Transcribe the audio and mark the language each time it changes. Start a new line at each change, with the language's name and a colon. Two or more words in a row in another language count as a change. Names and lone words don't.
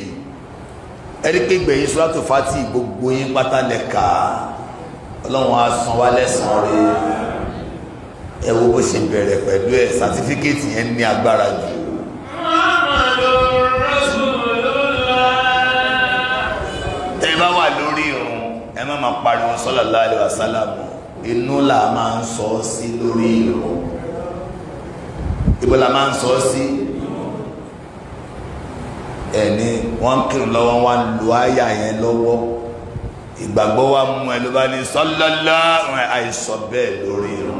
Yoruba: Ẹni pé gbẹ̀yìn Suratu Fatih gbogbo yín pátá lẹ́ka Ọlọ́run á san wá lẹ́san rẹ̀. Ẹ wo bó ṣe bẹ̀rẹ̀ pẹ̀lú ẹ̀, sátífíkẹ́tì yẹn ní agbára jù. Tẹ́ ẹ bá wà lórí ìrun ẹ má máa pariwo
Arabic: صلى الله عليه وسلم,
Yoruba: inú là máa ń sọ sí lórí ìrun. Ibo la máa ń sọ sí? Ẹni wọ́n kírun lọ́wọ́ wọ́n lu àyà yẹn lọ́wọ́, ìgbàgbọ́ wa mú ẹ ló bá ní sallallahu àìsọ bẹ́ẹ̀ lórí ìrun.